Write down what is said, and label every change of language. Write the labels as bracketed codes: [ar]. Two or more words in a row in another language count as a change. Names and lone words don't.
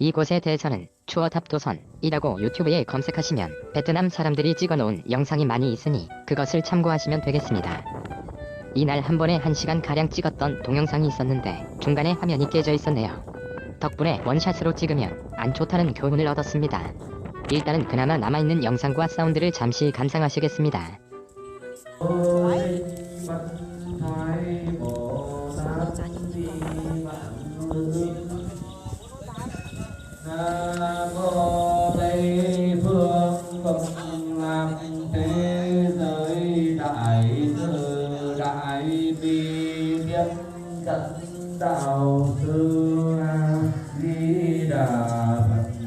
[ko] 이곳에 대해서는 추어탑 도선이라고 유튜브에 검색하시면 베트남 사람들이 찍어놓은 영상이 많이 있으니 그것을 참고하시면 되겠습니다. 이날 한 번에 1시간가량 찍었던 동영상이 있었는데 중간에 화면이 깨져 있었네요. 덕분에 원샷으로 찍으면 안 좋다는 교훈을 얻었습니다. 일단은 그나마 남아있는 영상과 사운드를 잠시 감상하시겠습니다. [vi] Nam mô Tây phương Cực lạc thế giới đại từ đại bi tiếp dẫn đạo sư A Di Đà Phật.